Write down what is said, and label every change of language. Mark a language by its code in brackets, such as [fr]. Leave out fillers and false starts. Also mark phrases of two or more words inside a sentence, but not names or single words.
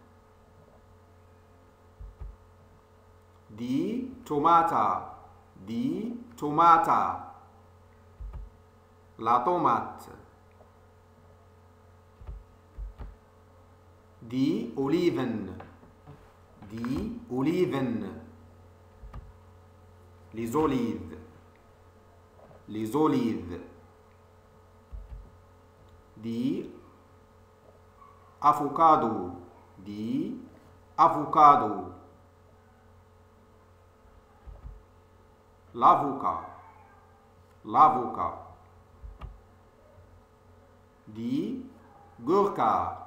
[de] Die Tomate. Die Tomate. [fr] La tomate. [de] Die Oliven. Die Oliven. [fr] Les olives. Les olives. [de] Die avocado. Die avocado. [fr] L'avocat. L'avocat. [de] Die Gurka.